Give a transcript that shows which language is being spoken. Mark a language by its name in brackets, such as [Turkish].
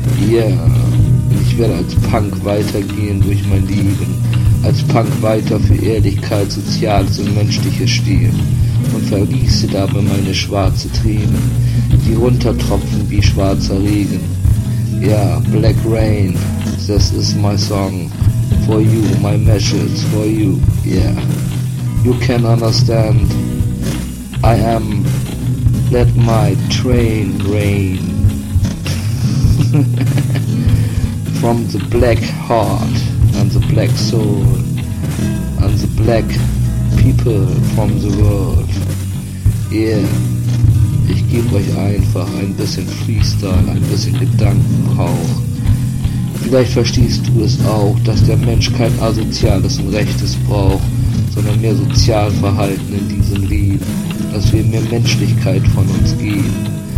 [German] Ja, ich werde als Punk weitergehen durch mein Leben. Als Punk weiter für Ehrlichkeit, Soziales und Menschliches stehen. Und vergieße dabei meine schwarze Tränen, die runtertropfen wie schwarzer Regen. [English] Ja, Black Rain, this is my song. For you, my message, for you, yeah. You can understand. I am, let my train rain. From the black heart and the black soul and the black people from the world. [German] Yeah, ich gebe euch einfach ein bisschen Freestyle, ein bisschen Gedankenrauch. Vielleicht verstehst du es auch, dass der Mensch kein asoziales und rechtes braucht, sondern mehr Sozialverhalten in diesem Leben, dass wir mehr Menschlichkeit von uns geben.